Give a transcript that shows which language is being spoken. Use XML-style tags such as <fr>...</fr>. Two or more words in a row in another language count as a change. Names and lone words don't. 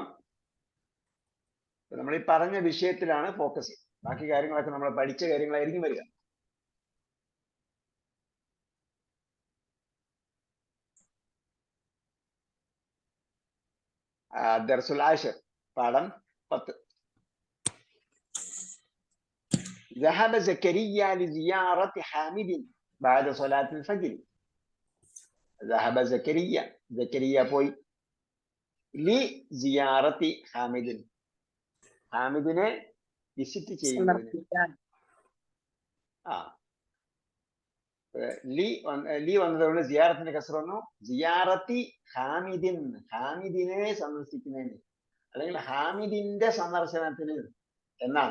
<ml>നമ്മൾ ഈ പറഞ്ഞ വിഷയത്തിലാണ് ഫോക്കസ്. ബാക്കി കാര്യങ്ങളൊക്കെ നമ്മൾ പഠിച്ച കാര്യങ്ങളായിരിക്കും വരിക.</ml> <ar>الدرس العاشر, പാഠം 10. ذهب زكريا لزيارة حامد بعد صلاة الفجر. ذهب زكريا പോയി لزيارة حامد,</ar> <ml>ഹാമിദിനെ വിസിറ്റ് ചെയ്യുന്നതിന്. ലി വന്നതുകൊണ്ട് സിയാറത്തിന്റെ കസർ വന്നു.</ml> <ar>زيارة حامد,</ar> <ml>ഹാമിദിനെ സന്ദർശിക്കുന്നതിന് അല്ലെങ്കിൽ ഹാമിദിന്റെ സന്ദർശനത്തിന് എന്നാണ്.</ml>